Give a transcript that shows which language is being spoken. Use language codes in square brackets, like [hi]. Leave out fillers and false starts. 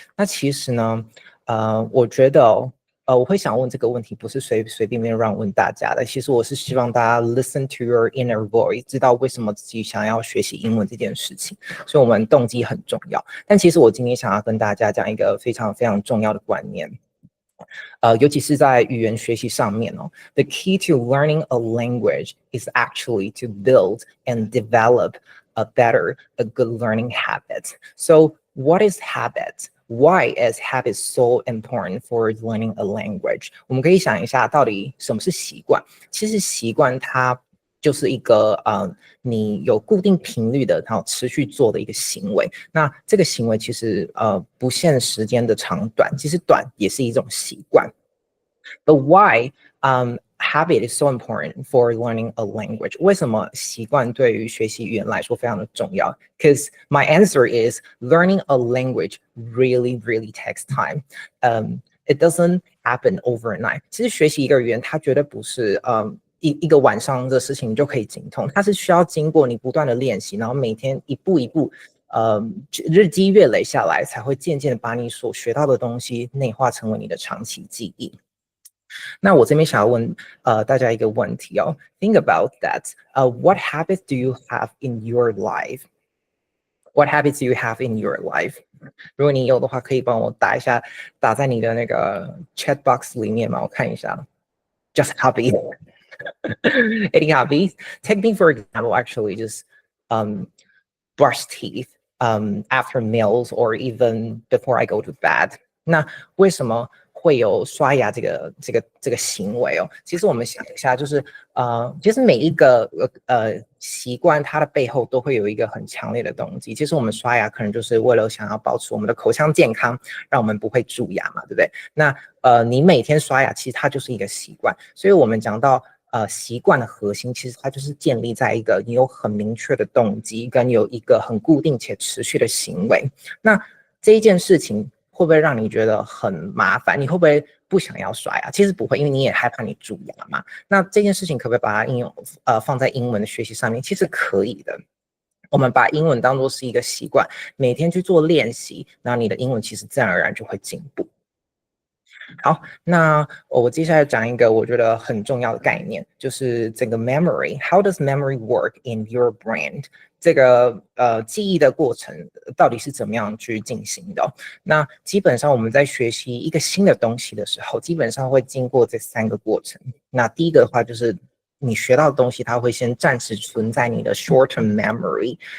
[zh] 那其实呢，我觉得我会想问这个问题，不是随便乱问大家的。其实我是希望大家 [en] listen to your inner voice， [zh] 知道为什么自己想要学习英文这件事情。所以我们动机很重要。但其实我今天想要跟大家讲一个非常重要的观念。尤其是在语言学习上面哦。 [en] The key to learning a language is actually to build and develop a good learning habit. So what is habit? Why is habit so important for learning a language? [zh] 我们可以想一下，到底什么是习惯？其实习惯它就是一个你有固定频率的，然后持续做的一个行为。那这个行为其实不限时间的长短，其实短也是一种习惯。 [en] But why habit is so important for learning a language? [zh] 为什么习惯对于学习语言来说非常的重要？ [en] Because my answer is learning a language really takes time. It doesn't happen overnight. [zh] 其实学习一个语言，它绝对不是一个晚上的事情你就可以精通，它是需要经过你不断的练习，然后每天一步一步，日积月累下来，才会渐渐的把你所学到的东西内化成为你的长期记忆。那我这边想要问大家一个问题哦 ， [en] Think about that. What habits do you have in your life? What habits do you have in your life? [zh] 如果你有的话，可以帮我打一下，打在你的那个 chat box 里面嘛，我看一下。 [en] Just hobby. Any hobbies? Take me for example, actually, just brush teeth after meals or even before I go to bed. [zh] 那为什么会有刷牙这个行为哦？其实我们想一下，就是其实每一个习惯，它的背后都会有一个很强烈的动机。其实我们刷牙可能就是为了想要保持我们的口腔健康，让我们不会蛀牙嘛，对不对？那你每天刷牙，其实它就是一个习惯。所以我们讲到习惯的核心，其实它就是建立在一个你有很明确的动机，跟有一个很固定且持续的行为。那这一件事情会不会让你觉得很麻烦？你会不会不想要刷牙？其实不会，因为你也害怕你蛀牙嘛。那这件事情可不可以把它应用放在英文的学习上面？其实可以的。我们把英文当作是一个习惯，每天去做练习，那你的英文其实自然而然就会进步。好，那我接下来讲一个我觉得很重要的概念，就是这个 memory. How does memory work in your brain? 这个记忆的过程到底是怎么样去进行的？那基本上我们在学习一个新的东西的时候，基本上会经过这3个过程。那第一个的话就是你学到的东西，它会先暂时存在你的 short-term memory。